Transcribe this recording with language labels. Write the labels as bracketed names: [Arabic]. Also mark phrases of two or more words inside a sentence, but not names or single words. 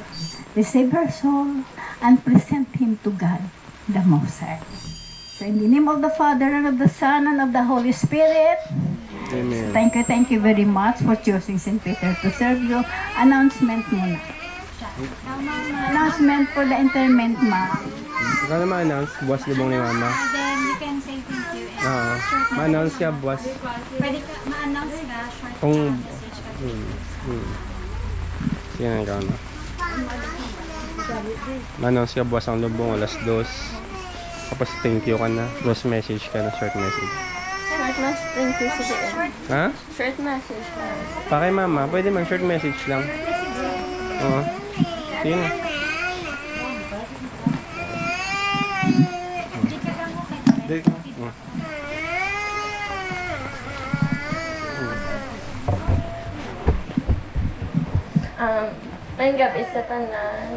[English] Receive her soul and present him to God, the Most High. So in the name of the Father, and of the Son, and of the Holy Spirit, Amen. thank you very much for choosing St. Peter to serve you. Announcement muna. Announcement for the interment, ma. [Cebuano] Ikaw na ma-announce, buwas libong ni Mama. [English] Then you can say thank you and [Cebuano] Oo. [English] short [Cebuano] Ma-announce ka, buwas. Pwede ka ma-announce ka, short Kung- message ka. Sige na, ikaw na. Ma-announce ka, buwas ang lubong, alas 2. Tapos [English] thank you [Cebuano] ka na. Tapos message ka na, [English] short message. Short message, thank you sa Ha? Short message lang. [Cebuano] Pa kay Mama, pwede man [English] short message [Cebuano] lang. [Filipino] Oo. Sige na. Dito ka. [Cebuano] May gabi sa tanan.